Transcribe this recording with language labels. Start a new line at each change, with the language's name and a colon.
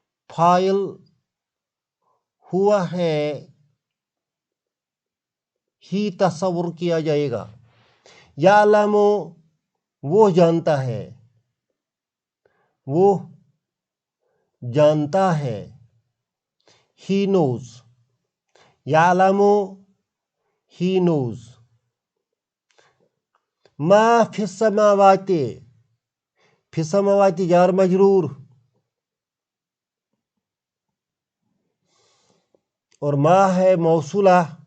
Urdu: فاعل ہوا ہے ہی تصور کیا جائے گا.
Arabic: یعلم
Urdu: وہ جانتا ہے، وہ جانتا ہے.
English: He knows.
Arabic: یعلم
English: he knows.
Arabic: ما فی السماوات، فی السماوات
Urdu: جار مجرور، اور ما ہے موصولہ.